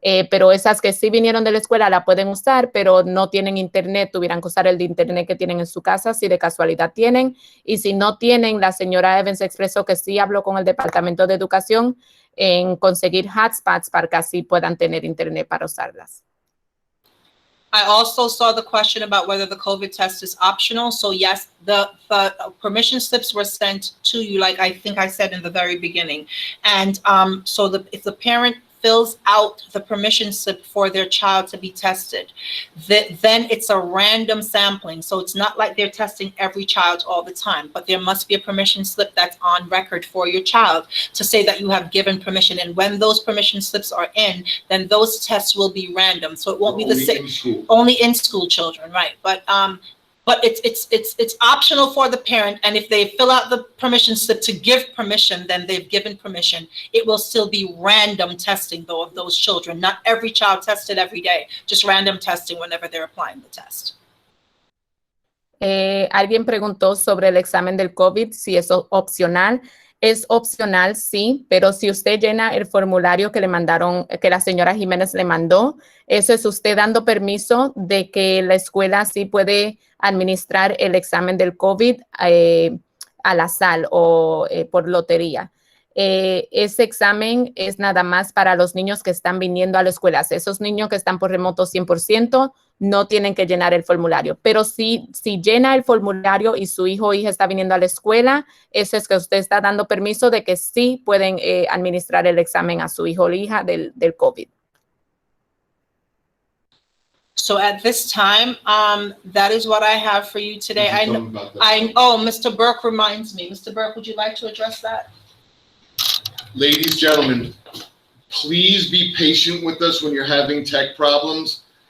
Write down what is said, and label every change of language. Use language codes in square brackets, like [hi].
[es] Pero esas que sí vinieron de la escuela la pueden usar, pero no tienen internet, tuvieran que usar el de internet que tienen en su casa, si de casualidad tienen. Y si no tienen, la señora Evans expresó que sí habló con el Departamento de Educación en conseguir hotspots para que así puedan tener internet para usarlas. [en] I also saw the question about whether the COVID test is optional. So yes, the permission slips were sent to you, like I think I said in the very beginning. And so if the parent fills out the permission slip for their child to be tested, then it's a random sampling. So it's not like they're testing every child all the time, but there must be a permission slip that's on record for your child to say that you have given permission. And when those permission slips are in, then those tests will be random. So it won't be the same. Only in school children, right? But it's optional for the parent, and if they fill out the permission slip to give permission, then they've given permission. It will still be random testing, though, of those children. Not every child tested every day, just random testing whenever they're applying the test. [es] Alguien preguntó sobre el examen del COVID, si es opcional. Es opcional, sí, pero si usted llena el formulario que le mandaron, que la señora Jiménez le mandó, eso es usted dando permiso de que la escuela sí puede administrar el examen del COVID al azar o por lotería. Ese examen es nada más para los niños que están viniendo a la escuela. Esos niños que están por remoto 100% no tienen que llenar el formulario. Pero si llena el formulario y su hijo o hija está viniendo a la escuela, eso es que usted está dando permiso de que sí pueden administrar el examen a su hijo o hija del COVID. [en] So at this time, that is what I have for you today. Mr. Burke reminds me. Mr. Burke, would you like to address that? Ladies, gentlemen, please be patient with us when you're having tech problems.